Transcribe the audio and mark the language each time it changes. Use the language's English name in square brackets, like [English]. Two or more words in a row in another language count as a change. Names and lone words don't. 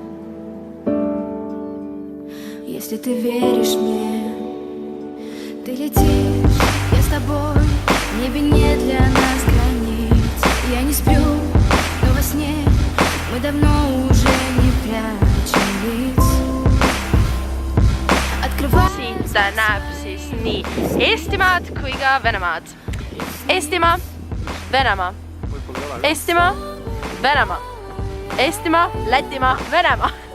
[Russian] Если ты веришь мне, ты летишь, я с тобой, в небе нет для нас границ. Я не сплю, но во сне мы давно уже не прячем лиц. [Estonian] Siin ta näeb siis nii Eestimaad kui ka Venemaad. Eestimaa, Venemaa. Eestimaa, Venemaa. Eestimaa, Lätimaa, Venemaa.